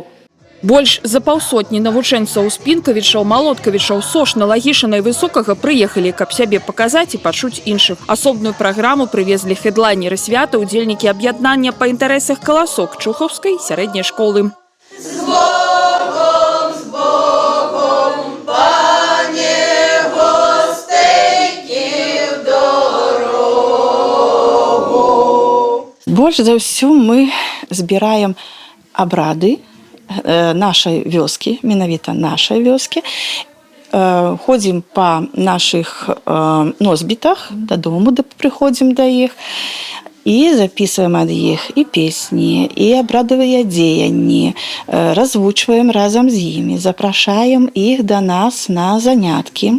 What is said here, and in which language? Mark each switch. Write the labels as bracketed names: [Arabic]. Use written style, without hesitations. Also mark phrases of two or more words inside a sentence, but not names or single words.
[Belarusian] Больш за паўсотні навучэнцаў з Пінкавічаў, Малоткавічаў, Сошна, Лагішына і Высокага прыехалі, каб сябе паказаць і пачуць іншых. Асобную праграму прывезлі хедлайнеры свята, удзельнікі аб'яднання па інтарэсах «Каласок» Чухаўскай сярэдняй школы. [Ukrainian] З Богом, пане гостейки в дорогу. [Belarusian] Больш за ўсё мы збіраем абрады нашай вёскі, менавіта нашай вёскі. Ходзім па нашых носьбітах, дадому прыходзім да іх і запісваем ад іх і песні, і абрадавыя дзеянні, развучваем разам з імі, запрашаем іх да нас на заняткі.